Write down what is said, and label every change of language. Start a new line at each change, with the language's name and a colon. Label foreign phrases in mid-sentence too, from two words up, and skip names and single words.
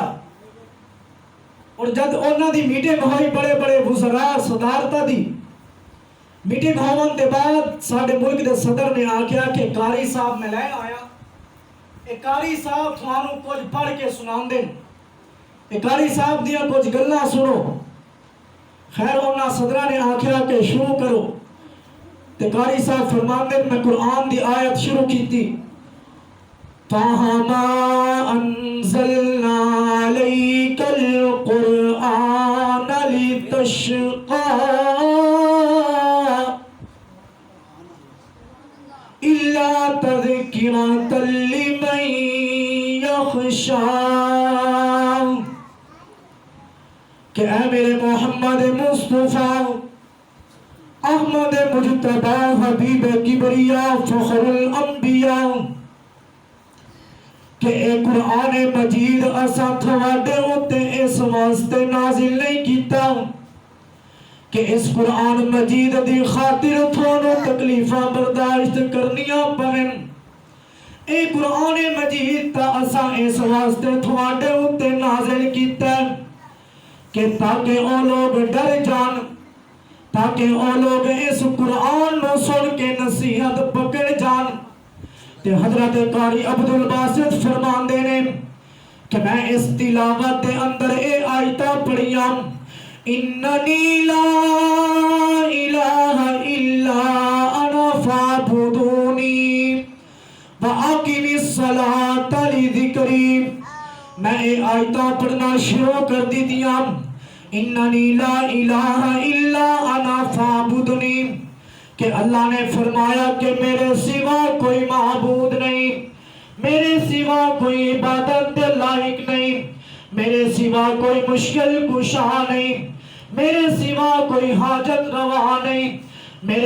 Punjabi: اور جد انہاں دی میٹنگ ہوئی بڑے بڑے وزراء صدارتہ دی میٹنگ ہون دے بعد ساڈے ملک دے صدر نے آکھیا کہ قاری صاحب میں لین آیا، اے قاری صاحب تھانوں کچھ پڑھ کے سناندے، اے قاری صاحب دیاں کچھ گلاں سنو. خیر انہاں صدرہ نے آکھیا کہ شروع کرو. تے قاری صاحب فرماندے میں قرآن دی آیت شروع کیتی
Arabic: فَهَمَا أَنزَلْنَا عَلَيْكَ الْقُرْآنَ لِتَشْقَى إِلَّا تَذْكِرَةً لِمَنْ يَخْشَى.
Punjabi: کہ اے میرے محمد مصطفیٰ احمد مجتبی حبیب کبریاء فخر الانبیاء کہ اے قرآن مجید اساں تھوڑے ہوتے اس واسطے نازل نہیں کیتا کہ اس قرآن مجید دی خاطر تھانوں تکلیفاں برداشت کرنیاں پڑن. اے قرآن مجید تا اساں اس واسطے تھوڑے ہوتے نازل کیتا کہ تاکہ او لوگ ڈر جان، تاکہ او لوگ اس قرآن نو سن کے نصیحت پکڑ جان. تے حضرت قاری عبد الباسط فرماندے نے کہ میں اس تلاوت دے اندر اے آیتاں پڑھیاں
Arabic: اننی لا الہ الا انا فاعبدونی واقم الصلاۃ لذکری.
Punjabi: میں اے آیتاں پڑھنا شروع کر دی دیاں
Arabic: اننی لا الہ الا انا فاعبدونی
Punjabi: کہ اللہ نے فرمایا کہ میرے سوا کوئی معبود نہیں، میرے سوا کوئی عبادت دے لائق نہیں، میرے سوا کوئی مشکل کشا نہیں، میرے سوا کوئی حاجت روا نہیں، میرے